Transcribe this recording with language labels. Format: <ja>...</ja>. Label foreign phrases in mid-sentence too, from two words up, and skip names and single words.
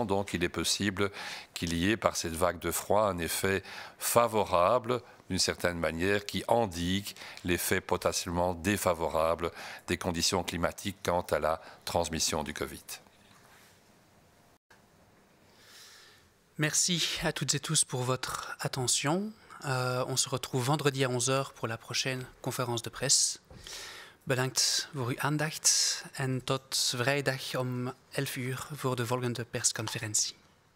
<fr>Donc il est possible qu'il y ait par cette vague de froid un effet favorable d'une certaine manière qui endigue l'effet potentiellement défavorable des conditions climatiques quant à la transmission du Covid. Merci à toutes et tous pour votre attention. On se retrouve vendredi à 11 h pour la prochaine conférence de presse.</fr> <nl>Bedankt voor uw aandacht en tot vrijdag om 11 uur voor de volgende persconferentie.</nl>